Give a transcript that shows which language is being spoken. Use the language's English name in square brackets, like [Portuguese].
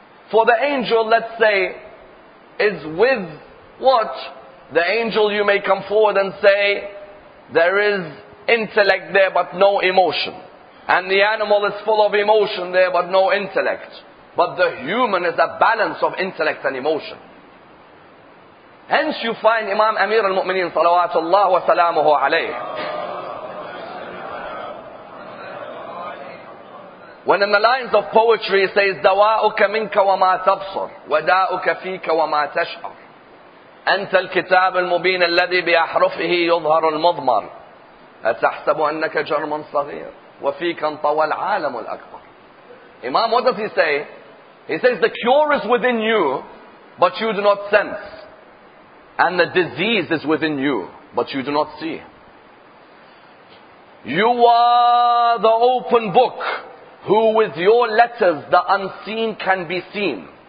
[English] For the angel, let's say, is with what? The angel, you may come forward and say, there is intellect there but no emotion. And the animal is full of emotion there but no intellect. But the human is a balance of intellect and emotion. Hence you find Imam Amir al-Mu'mineen salawatullah wa salamuhu alayh, when in the lines of poetry he says, [Arabic] دواؤك منك وما تبصر وداؤك فيك وما تشعر أنت الكتاب المبين الذي بأحرفه يظهر المضمر أتحسب أنك جرم صغير وفيك انطوى العالم الأكبر. [English] Imam, what does he say? He says the cure is within you, but you do not sense. And the disease is within you, but you do not see. You are the open book, who with your letters the unseen can be seen.